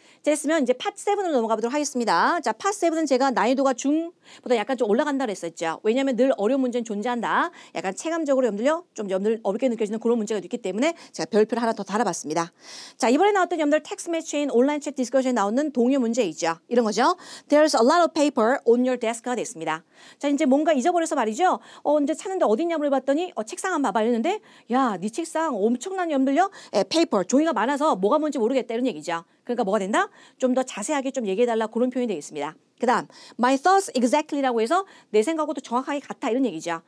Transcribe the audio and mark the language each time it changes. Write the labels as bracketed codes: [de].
[ko] 자, 됐으면 이제 파트 7으로 넘어가 보도록 하겠습니다. 자, 파트 7은 제가 난이도가 중보다 약간 좀 올라간다 그랬었죠. 왜냐하면 늘 어려운 문제는 존재한다. 약간 체감적으로 여러분들요. 좀 여러분들 어렵게 느껴지는 그런 문제가 있기 때문에 제가 별표를 하나 더 달아봤습니다. 자, 이번에 나왔던 여러분들 텍스트 매치인 온라인 챗 디스커션에 나오는 동요 문제 있죠. 이런 거죠. [en] There's a lot of paper on your desk [ko] 가 됐습니다. 자, 이제 뭔가 잊어버려서 말이죠. 이제 찾는데 어딨냐 물어봤더니 책상 한번 봐봐 이랬는데 야, 네 책상 엄청난 여러분들요. 페이퍼, 종이가 많아서 뭐가 뭔지 모르겠다 이런 얘기죠. 그러니까 뭐가 된다? 좀 더 자세하게 좀 얘기해달라 그런 표현이 되겠습니다. 그 다음 [en] my thoughts exactly [ko] 라고 해서 내 생각하고도 정확하게 같아 이런 얘기죠.